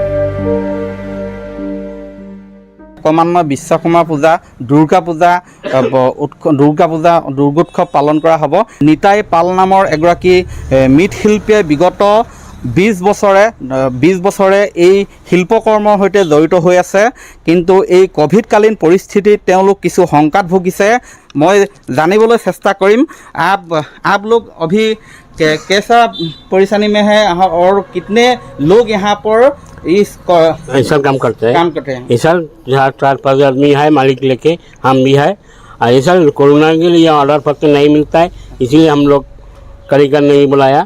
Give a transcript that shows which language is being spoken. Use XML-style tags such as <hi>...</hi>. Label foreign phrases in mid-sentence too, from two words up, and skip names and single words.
<as>ক্ৰমান্বয়ে বিশ্বকৰ্মা পূজা, দুৰ্গা পূজা, দুৰ্গোৎসৱ পালন কৰা হ'ব। নিতাই পাল নামৰ এগৰাকী মৃৎশিল্পীয়ে বিগত 20 বছৰে এই শিল্পকৰ্মৰ সৈতে জড়িত হৈ আছে। কিন্তু এই ক'ভিডকালীন পৰিস্থিতিত তেওঁলোক কিছু শংকাত ভুগিছে। মই জানিবলৈ চেষ্টা কৰিম</as> <hi>आप लोग अभी कैसा परेशानी में है और कितने लोग यहाँ पर इस ऐसा काम करते हैं। ऐसा 4-5 आदमी है मालिक लेके, हम भी है। ऐसा कोरोना के लिए ऑर्डर पत्र नहीं मिलता है, इसीलिए हम लोग कारीगर नहीं बुलाया।</hi>